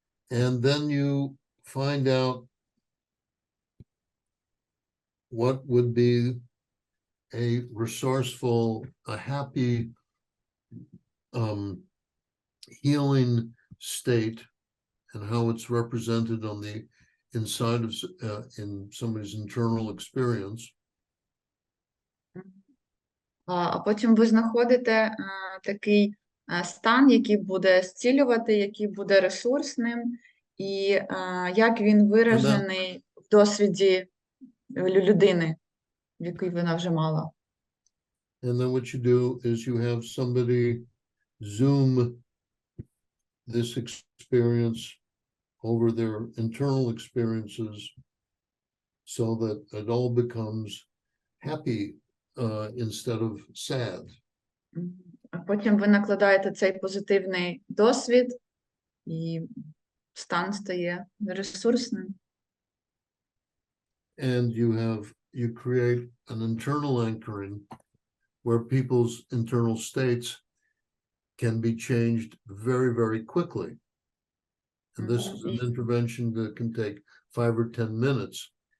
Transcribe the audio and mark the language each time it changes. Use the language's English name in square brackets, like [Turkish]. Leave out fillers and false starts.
[English] And then you find out what would be a resourceful, a happy, healing state, and how it's represented on the inside of in somebody's internal experience. [Ukrainian] А потім ви знаходите такий стан, який буде зцілювати, який буде ресурсним, і як він виражений в досвіді людини, в якій вона вже мала. [English] And then what you do is you have somebody Zoom this experience over their internal experiences so that it all becomes happy instead of sad. [Ukrainian] А потім ви накладаєте цей позитивний досвід, і стан стає ресурсним. [English] And you create an internal anchoring where people's internal states can be changed very, very quickly. And this is an intervention that can take 5 or 10 minutes.